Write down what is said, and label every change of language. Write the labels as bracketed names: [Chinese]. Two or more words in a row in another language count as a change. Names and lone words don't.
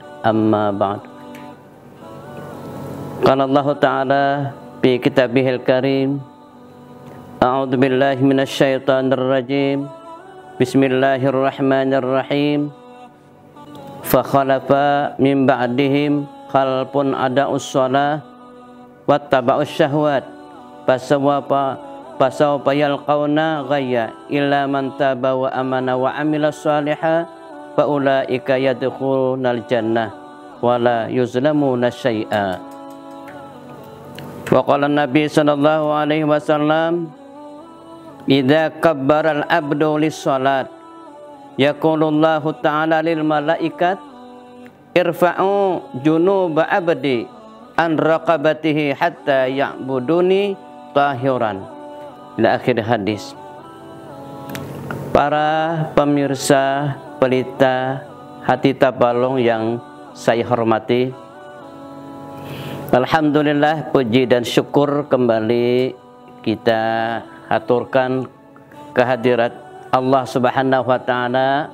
[Arabic] أما بعد. قال الله تعالى في كتابه الكريم، أعوذ بالله من الشيطان الرجيم. بسم الله الرحمن الرحيم. فخلف من بعدهم خلف أضاعوا الصلاة واتبعوا الشهوات فسوف يلقون غيا إلا من تاب وآمن وعمل صالحا فأولئك يدخلون الجنة ولا يظلمون شيئا. وقال النبي صلى الله عليه وسلم، إذا كبر العبد للصلاة يقول الله تعالى للملائكة ارفعوا جنوب عبدي عن رقبته حتى يعبدني طاهرا، إلى آخر الحديث. [Indonesian] Para pemirsa pelita hati Tabalong yang saya hormati, alhamdulillah, puji dan syukur kembali kita haturkan kehadirat Allah [Arabic] سبحانه وتعالى.